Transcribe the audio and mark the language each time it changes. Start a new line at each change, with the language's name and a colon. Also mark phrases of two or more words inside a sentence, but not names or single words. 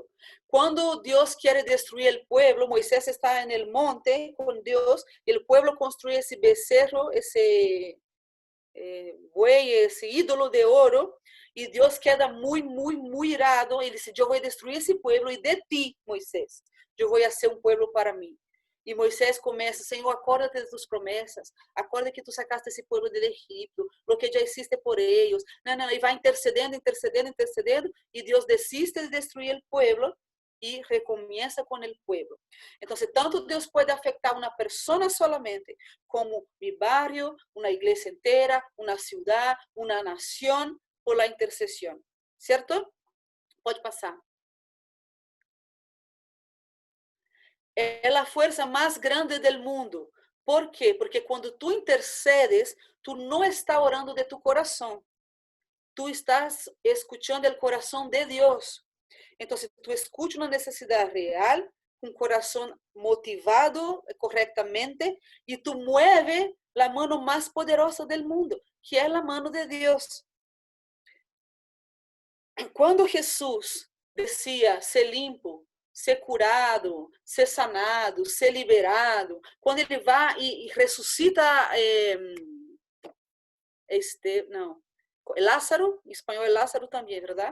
Spanish: Cuando Dios quiere destruir el pueblo, Moisés está en el monte con Dios, y el pueblo construye ese becerro, ese buey, ese ídolo de oro, y Dios queda muy, muy, muy irado, y dice, yo voy a destruir ese pueblo, y de ti, Moisés, yo voy a hacer un pueblo para mí.
Portuguese: E Moisés começa, Senhor, acorda-te de tus promessas, acorda que tu sacaste esse povo do Egito,
Spanish: lo que
Portuguese: já existe por eles. Não, não, e vai intercedendo, intercedendo, intercedendo, e Deus desiste de destruir o povo,
Spanish: y recomienza con el pueblo. Entonces, tanto Dios puede afectar a una persona solamente, como mi barrio, una iglesia entera, una ciudad, una nación, por la intercesión. ¿Cierto? Puede pasar.
Portuguese: É a força mais grande do mundo. ¿Por quê? Porque quando tu intercedes, tu não está orando de tu coração. Tu
Spanish: estás escuchando
Portuguese: o coração de Deus. Então, tu escuta uma necessidade real, um coração motivado corretamente, e tu mueve a mão mais poderosa do mundo, que é a mão de Deus. Quando Jesus decía, ser limpo, ser curado, ser sanado, ser liberado, quando ele vai e ressuscita Lázaro, em espanhol é Lázaro também, verdade?